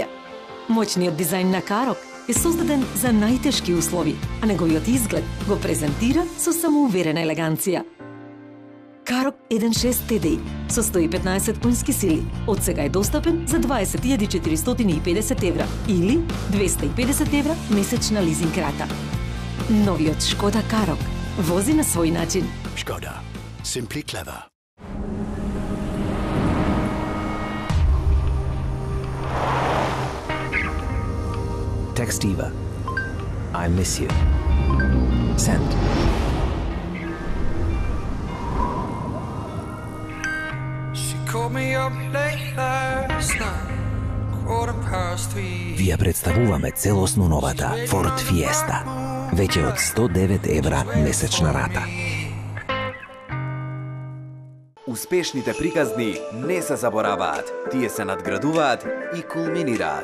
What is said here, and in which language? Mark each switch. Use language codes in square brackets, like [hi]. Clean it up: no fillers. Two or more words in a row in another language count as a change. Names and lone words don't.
[mk] Моćниот дизајн на Карок е создаден за најтешки услови, а неговиот изглед го презентира со самоуверена елеганција. Карок 1.6 TDI со 115 конски сили од сега е достапен за 20.450 евра или 250 евра месечна лизинг рата. Новиот Шкода Карок вози на свој начин. [en] Škoda. Simply clever. Text Eva. I miss you. Send. She called me up late last night. [mk] Ви ја представуваме целосно новата Ford Fiesta. Веќе од 109 евра месечна рата. Успешните приказни не се забораваат, тие се надградуваат и кулминираат.